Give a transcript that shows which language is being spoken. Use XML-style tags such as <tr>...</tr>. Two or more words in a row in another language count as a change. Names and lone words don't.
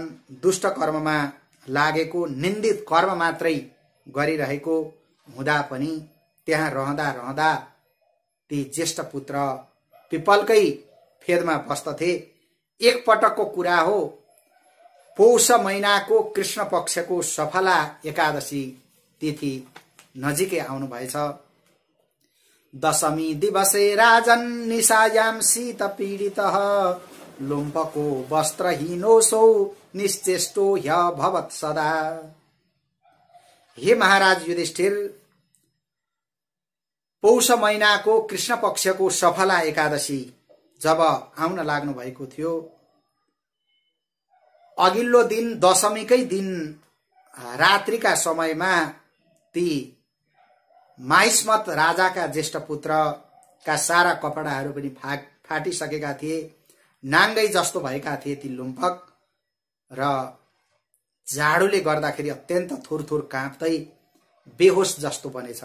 <ne>दुष्ट कर्ममा लागेको, निन्दित कर्म मात्रै गरिरहेको हुँदा पनि त्यहाँ रहँदा रहँदा ती ज्येष्ठ पुत्र पिपलकै फेदमा बस्दथे। एक पटकको कुरा हो, पौष महिनाको कृष्ण पक्षको सफला एकादशी तिथि नजिकै आउनु भएछ।</ne> <sa>दशमी दिवसे राजन निशायाम शीत पीडितः लुम्पको वस्त्रहीनोऽसौ निश्चेष्टो ह्यभवत् सदा।</sa> <ne>हे महाराज युधिष्ठिर, पौष महिनाको कृष्ण पक्षको सफला एकादशी जब आउन लाग्नु भएको थियो, अघिल्लो दिन दशमीकै दिन रात्रिका समयमा ती माहिष्मत राजाका ज्येष्ठ पुत्रका सारा कपडाहरू पनि फाटिसकेका थिए, नाङ्गै जस्तो भएका थिए ती लुम्पक, र जाडोले गर्दाखेरि अत्यन्त थुरथुर काँप्दै बेहोस जस्तो बनेछन्।</ne>